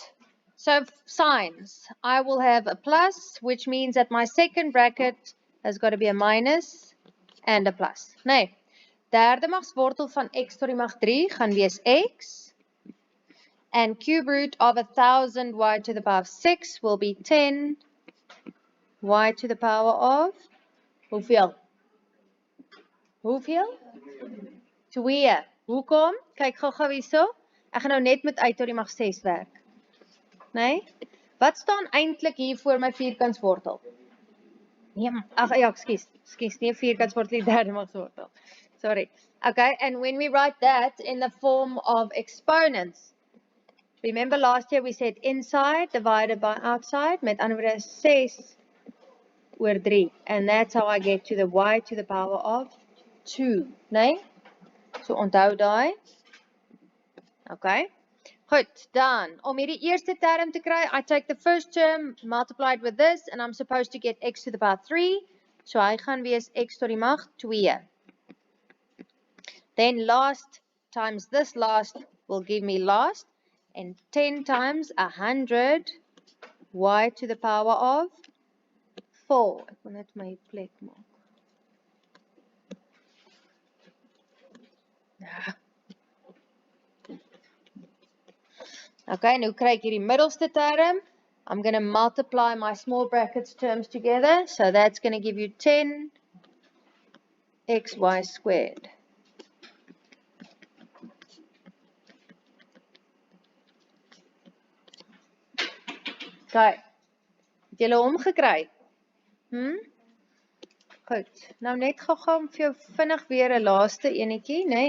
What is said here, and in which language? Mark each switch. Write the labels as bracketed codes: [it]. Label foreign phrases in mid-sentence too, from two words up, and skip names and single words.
[en] So signs. I will have a plus, which means that my second bracket has got to be a minus and a plus. [af] Nee, derde magswortel van x tot die mag 3 gaan wees x. [en] And cube root of 1000 y to the power of 6 will be 10 y to the power of hoeveel? [af] Hoeveel? 2. Hoekom? Kyk gou hierso. Ek gaan nou net met uit tot die mag 6 werk. Nee? Wat staan eintlik hier voor my vierkantswortel? Nee, ag ja, ekskuus, nie vierkantswortel, die derde magswortel. Sorry. [en] Okay, and when we write that in the form of exponents, remember last year we said inside divided by outside, [af] met ander woorde 6 oor 3. [en] And that's how I get to the y to the power of 2, [af] nee? So onthou daai. Okay. Goed, dan, om hierdie eerste term te kry, [en] I take the first term multiplied with this, and I'm supposed to get x to the power 3. [af] So hy gaan wees x tot die mag 2. [en] Then last times this last will give me last, and 10 times 100 y to the power of 4. [af] Ek wil net my plek maak. Ja. Okay, nou kry ek hierdie middelste term. [en] I'm going to multiply my small brackets terms together. So that's going to give you 10 xy squared. [af] Okay, het julle hom gekry? Goed, nou net gou vir jou vinnig weer 'n laaste enetjie, né?